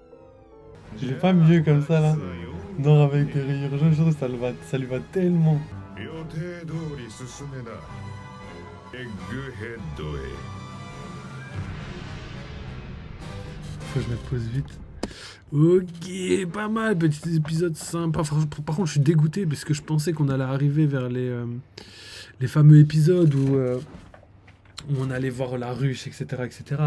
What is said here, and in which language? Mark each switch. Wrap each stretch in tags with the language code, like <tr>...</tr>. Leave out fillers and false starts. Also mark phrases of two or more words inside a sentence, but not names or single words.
<fr>Il est pas mieux comme ça là. Non, avec rire, je trouve que ça lui va tellement.</fr> <ja>予定通り進めな。エッグヘッドへ。</ja> <fr>Faut que je me pose vite. Ok, pas mal, petit épisode sympa. Par contre, je suis dégoûté parce que je pensais qu'on allait arriver vers les fameux épisodes où on allait voir la ruche, etc., etc.</fr>